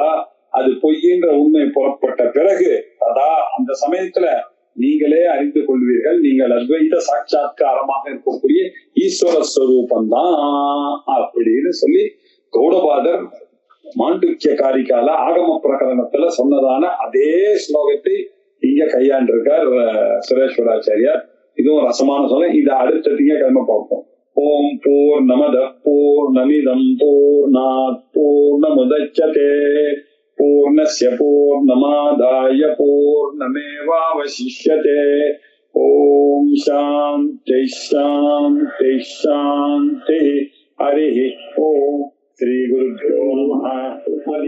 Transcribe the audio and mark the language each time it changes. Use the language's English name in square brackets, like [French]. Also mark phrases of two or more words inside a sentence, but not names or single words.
[Tamil] அது பொய்ன்ற உண்மை புறப்பட்ட பிறகு அதான் அந்த சமயத்துல நீங்களே அறிந்து கொள்வீர்கள், நீங்கள் அத்வைத சாட்சா்காரமாக இருக்கக்கூடிய ஈஸ்வர ஸ்வரூபந்தான் அப்படின்னு சொல்லி கௌடபாதர் மாண்டூக்கிய காரிக்கால ஆகம பிரகரணத்துல சொன்னதான அதே ஸ்லோகத்தை இங்க கையாண்டிருக்கார் சுரேஸ்வராச்சாரியார். இதுவும் ரசமான சொல்ல. இதை அடுத்த திங்கட்கிழமை பார்ப்போம். [Sanskrit] ॐ पूर्णमद पूर्णमिदं पूर्णात् पूर्णमुदच्यते पूर्णस्य पूर्णमादाय पूर्णमेवावशिष्यते. ॐ शान्ति शान्ति शान्ति. हरि ॐ. श्री गुरुभ्यो नमः.